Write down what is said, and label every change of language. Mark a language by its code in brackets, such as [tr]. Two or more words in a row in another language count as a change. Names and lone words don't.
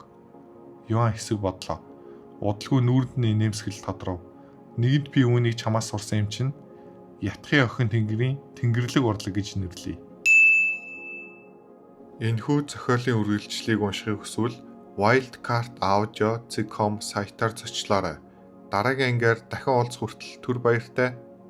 [mn] Юан хэсэг бодлоо. Удалгүй нүүрд нь нэмсгэл тодров. Нэгэнт би үүнийг чамаас сурсан юм чинь ятгахын охин тэнгэрийн тэнгэрлэг урлаг гэж нэрлэе. Энэхүү зохиолын үргэлжлэлийг уншихыг хүсвэл wildcard.audio.com сайтаар зочлоорой. Дараагийн ангиар дахин уулзах хүртэл түр баяртай.